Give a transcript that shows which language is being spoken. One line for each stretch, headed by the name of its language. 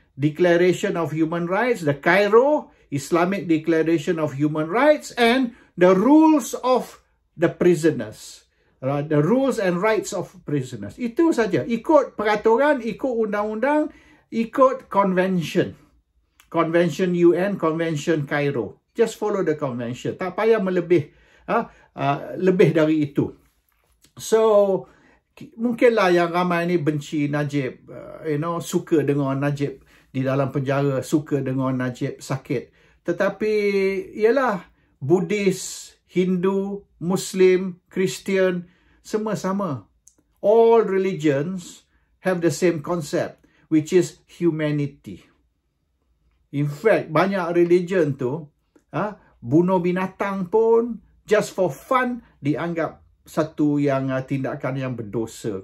English: Declaration of Human Rights, the Cairo Islamic Declaration of Human Rights, and the rules of the prisoners. The rules and rights of prisoners.
Malay: Itu saja. Ikut peraturan, ikut undang-undang, ikut convention.
English: Convention UN, Convention Cairo. Just follow the convention.
Malay: Tak payah melebih lebih dari itu. So, mungkinlah yang ramai ni benci Najib, suka dengan Najib di dalam penjara, suka dengan Najib sakit. Tetapi, ialah Buddhis, Hindu, Muslim, Christian, semua sama.
English: All religions have the same concept, which is humanity.
Malay: In fact, banyak religion tu, bunuh binatang pun
English: just for fun
Malay: dianggap satu yang tindakan yang berdosa.